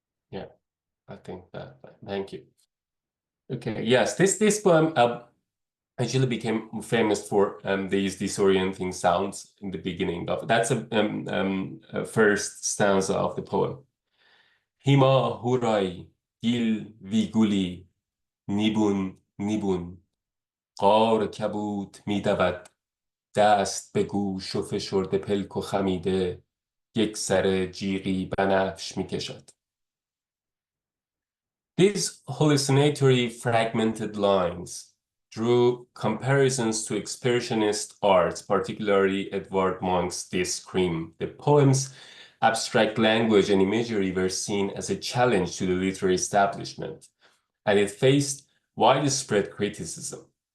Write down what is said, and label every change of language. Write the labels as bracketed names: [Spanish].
[English] Yeah, I think that. Thank you. Okay, yes, this poem actually became famous for these disorienting sounds in the beginning of. That's a first stanza of the poem. Hima hurai gil viguli nibun nibun [Persian] قار کبود میدود دست به گوش و فشرده پلک و خمیده یک سر جیغی بنفش میکشد. [English] These hallucinatory fragmented lines drew comparisons to expressionist art, particularly Edvard Munch's The Scream. The poem's abstract language and imagery were seen as a challenge to the literary establishment, and it faced widespread criticism.